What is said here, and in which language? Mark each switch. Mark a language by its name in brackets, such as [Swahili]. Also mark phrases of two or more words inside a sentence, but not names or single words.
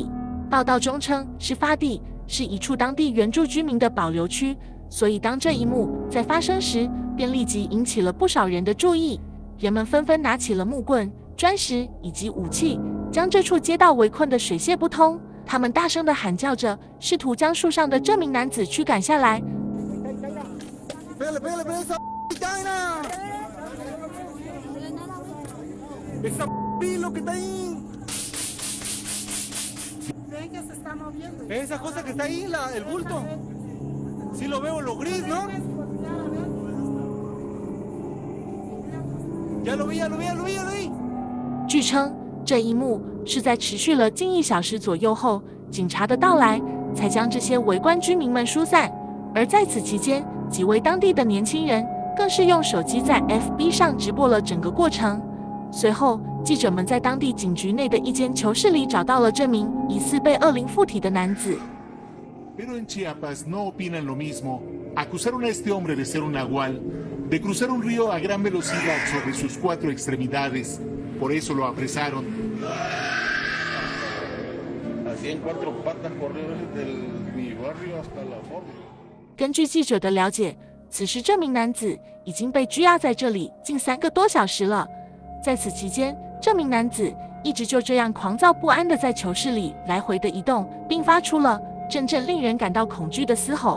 [Chinese] 报道中称，事发地是一处当地原住居民的保留区，所以当这一幕在发生时，便立即引起了不少人的注意。人们纷纷拿起了木棍、砖石以及武器，将这处街道围困得水泄不通。他们大声地喊叫着，试图将树上的这名男子驱赶下来。 [Spanish] Esa cosa que está ahí, el bulto. Sí lo veo, lo gris, ¿no? Ya lo vi. [Chinese] 据称，这一幕是在持续了近1小时左右后，警察的到来才将这些围观居民们疏散。而在此期间，几位当地的年轻人更是用手机在 FB 上直播了整个过程。随后，记者们在当地警局内的一间囚室里找到了这名疑似被恶灵附体的男子。 [Spanish] Pero en Chiapas no opinan lo mismo. Acusaron a este hombre de ser un nahual, de cruzar un río a gran velocidad sobre sus 4 extremidades. Por eso lo apresaron. Así en 4 patas corrió desde mi barrio hasta la forma. [Chinese] 根据记者的了解，此时这名男子已经被拘押在这里近3个多小时了。在此期间，这名男子一直就这样狂躁不安地在囚室里来回的移动，并发出了阵阵令人感到恐惧的嘶吼。